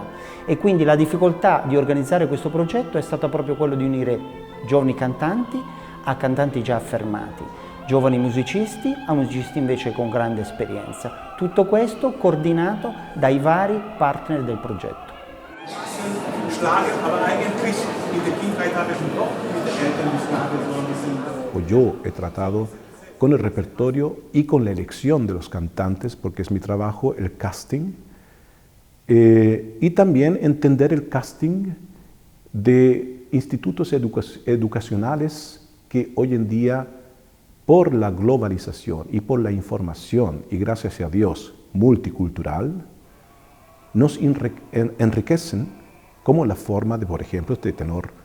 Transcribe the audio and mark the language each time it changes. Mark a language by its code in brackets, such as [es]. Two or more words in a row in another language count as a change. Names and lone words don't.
[it] E quindi la difficoltà di organizzare questo progetto è stata proprio quello di unire giovani cantanti a cantanti già affermati, giovani musicisti a musicisti invece con grande esperienza. Tutto questo coordinato dai vari partner del progetto. [es] Yo he tratado con el repertorio y con la elección de los cantantes, porque es mi trabajo el casting, y también entender el casting de institutos educacionales que hoy en día, por la globalización y por la información, y gracias a Dios, multicultural, nos enriquecen, como la forma de, por ejemplo, este tenor